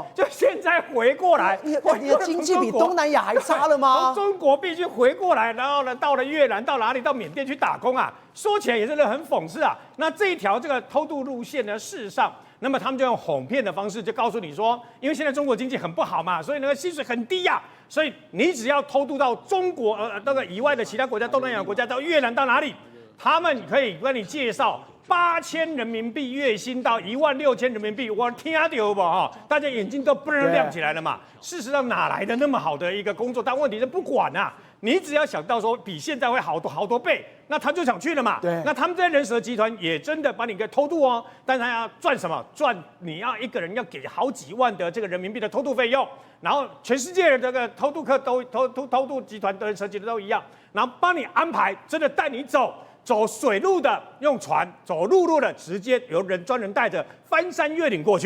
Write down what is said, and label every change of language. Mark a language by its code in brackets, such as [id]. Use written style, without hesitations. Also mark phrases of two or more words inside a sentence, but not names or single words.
[zh] 就現在回過來，你的經濟比東南亞還差了嗎？從中國必須回過來，然後呢，到了越南，到哪裡？到緬甸去打工啊！說起來也是很諷刺啊。那這一條这個偷渡路線呢，事實上，那麼他們就用哄騙的方式，就告訴你說，因為現在中國經濟很不好嘛，所以那個薪水很低呀，所以你只要偷渡到中國那個以外的其他國家，東南亞國家，到越南到哪裡，他們可以跟你介紹8000人民幣月薪到16000人民幣，我聽到不哈？大家眼睛都不能亮起來了嘛。事實上哪來的那麼好的一個工作？但問題是不管啊，你只要想到說比現在會好多倍，那他就想去了嘛。對，那他們這些人蛇集團也真的把你給偷渡哦，但他要賺什麼？賺你要一個人要給好幾萬的這個人民幣的偷渡費用，然後全世界的這個偷渡客都偷渡集團的人蛇集团都一樣，然後幫你安排，真的帶你走水路的用船，走陸路的直接由專人帶着翻山越嶺過去。